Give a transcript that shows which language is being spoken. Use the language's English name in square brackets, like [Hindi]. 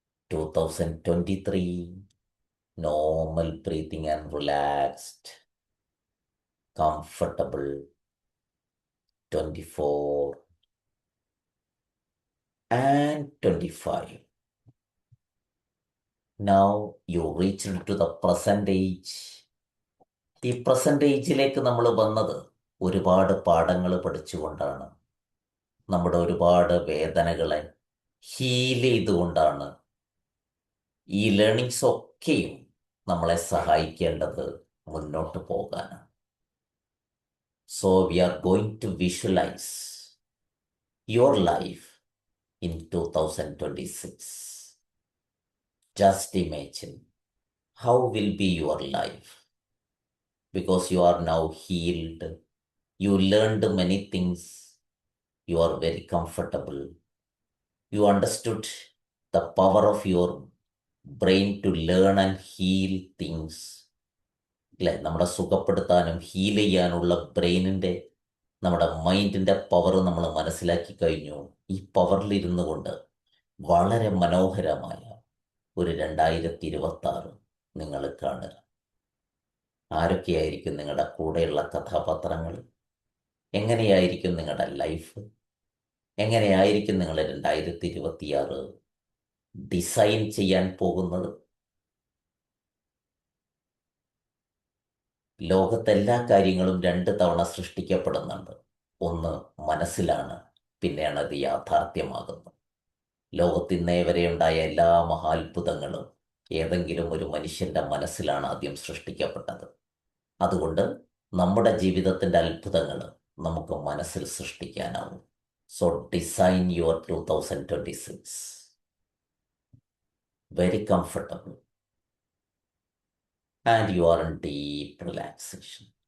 [English] 2023, normal breathing and relaxed, comfortable. 24 and 25. Now you reached to the present age. [Malayalam] ഈ present ഏജിലേക്ക് നമ്മൾ വന്നത് ഒരുപാട് പാഠങ്ങൾ പഠിച്ചുകൊണ്ടാണ്, നമ്മുടെ ഒരുപാട് വേദനകളെ ഹീൽ ചെയ്തുകൊണ്ടാണ്. ഈ ലേണിങ്സ് ഒക്കെയും നമ്മളെ സഹായിക്കേണ്ടത് മുന്നോട്ട് പോകാനാണ്. [English] So we are going to visualise your life in 2026. Just imagine how will be your life, because you are now healed, you learned many things, you are very comfortable, you understood the power of your brain to learn and heal things. [Malayalam] അല്ലെ, നമ്മുടെ സുഖപ്പെടുത്താനും heal ചെയ്യാനുള്ള ബ്രെയിനിൻ്റെ, നമ്മുടെ മൈൻഡിൻ്റെ power നമ്മൾ മനസ്സിലാക്കി കഴിഞ്ഞു. ഈ പവറിലിരുന്നു കൊണ്ട് വളരെ മനോഹരമായ ഒരു 2026 നിങ്ങൾ കാണുക. ആരൊക്കെയായിരിക്കും നിങ്ങളുടെ കൂടെയുള്ള കഥാപാത്രങ്ങൾ? എങ്ങനെയായിരിക്കും നിങ്ങളുടെ ലൈഫ്? എങ്ങനെയായിരിക്കും നിങ്ങൾ 2026 ഡിസൈൻ ചെയ്യാൻ പോകുന്നത്? ലോകത്തെല്ലാ കാര്യങ്ങളും 2 തവണ സൃഷ്ടിക്കപ്പെടുന്നുണ്ട്. ഒന്ന് മനസ്സിലാണ്, പിന്നെയാണ് അത് യാഥാർത്ഥ്യമാകുന്നത്. ലോകത്തിന്നേ വരെ ഉണ്ടായ എല്ലാ മഹാത്ഭുതങ്ങളും ഏതെങ്കിലും ഒരു മനുഷ്യൻ്റെ മനസ്സിലാണ് ആദ്യം സൃഷ്ടിക്കപ്പെട്ടത്. അതുകൊണ്ട് നമ്മുടെ ജീവിതത്തിൻ്റെ അത്ഭുതങ്ങൾ നമുക്ക് മനസ്സിൽ സൃഷ്ടിക്കാനാവും. [English] So design your 2026 very comfortable and you are in deep relaxation.